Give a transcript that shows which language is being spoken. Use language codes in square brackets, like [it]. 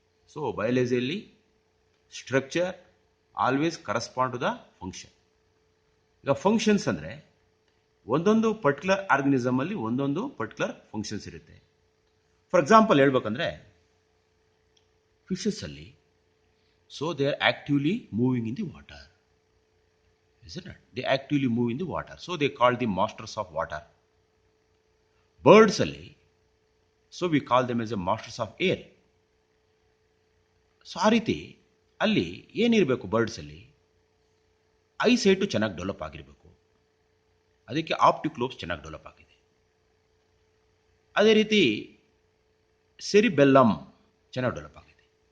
[en] So ಬಯಾಲಜಿಯಲ್ಲಿ structure always correspond to the function. [kn] ಈಗ functions ಅಂದರೆ ಒಂದೊಂದು ಪರ್ಟಿಕ್ಯುಲರ್ ಆರ್ಗನಿಸಮಲ್ಲಿ ಒಂದೊಂದು ಪರ್ಟಿಕ್ಯುಲರ್ ಫಂಕ್ಷನ್ಸ್ ಇರುತ್ತೆ. [en] For example ಹೇಳ್ಬೇಕಂದ್ರೆ ಫಿಶಸ್ಸಲ್ಲಿ, so they are actively moving in the water. Isn't it? They actively move in the water. So they call the masters of water. Birds alli, so we call them as the masters of air. [kn] So ಆ ರೀತಿ ಅಲ್ಲಿ ಏನಿರಬೇಕು, ಬರ್ಡ್ಸಲ್ಲಿ ಐಸೈಟು ಚೆನ್ನಾಗಿ develop ಆಗಿರಬೇಕು. ಅದಕ್ಕೆ optic lobes ಚೆನ್ನಾಗಿ develop ಆಗಿದೆ. ಅದೇ ರೀತಿ ಸೆರಿಬೆಲ್ಲಮ್ ಚೆನ್ನಾಗಿ ಡೆವಲಪ್ ಆಗಿದೆ.